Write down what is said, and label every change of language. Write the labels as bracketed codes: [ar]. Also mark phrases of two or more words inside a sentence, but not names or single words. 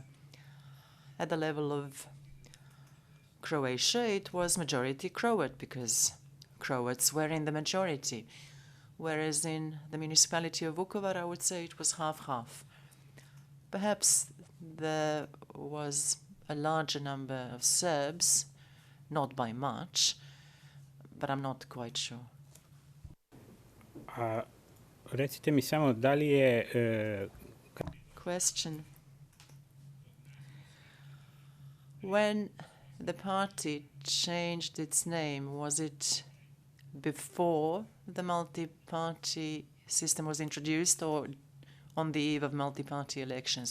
[en] At the level of Croatia, it was majority Croat because Croats were in the majority, whereas in the municipality of Vukovar, I would say it was half-half. Perhaps there was a larger number of Serbs, not by much, but I'm not quite sure. [sr] Recite mi samo da li je... [en] Question. When the party changed its name, was it before the multi-party system was introduced or on the eve of multi-party elections?